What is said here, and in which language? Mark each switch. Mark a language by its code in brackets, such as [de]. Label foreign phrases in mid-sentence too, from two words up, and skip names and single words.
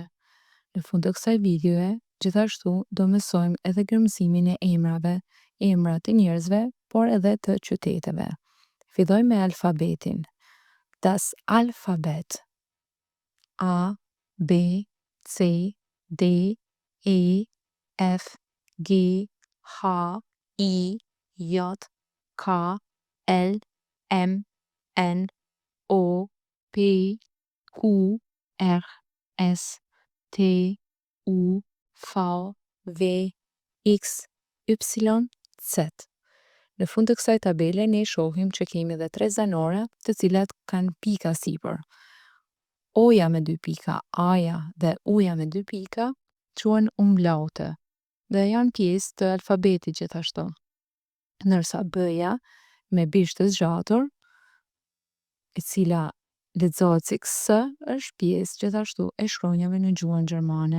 [sq] Në fund të kësaj videoje, gjithashtu do mësojmë edhe gërmësimin e emrave, emra të njerëzve, por edhe të qyteteve. Fillojmë me alfabetin. [de] Das Alphabet. A, B, C, D, E, F, G, H, I, J, K, L, M, N, O, P, Q, R, S, T, U, V, W, X, Y, Z. [sq] Në fund të kësaj tabele ne shohim që kemi edhe 3 zanore të cilat kanë pika sipër. O-ja me 2 pika, A-ja dhe U-ja me 2 pika quhen umlaute dhe janë pjesë të alfabetit gjithashtu. Ndërsa B-ja me bish të zgjatur, e cila lexohet si S, është pjesë gjithashtu e shkronjave në gjuhën gjermane.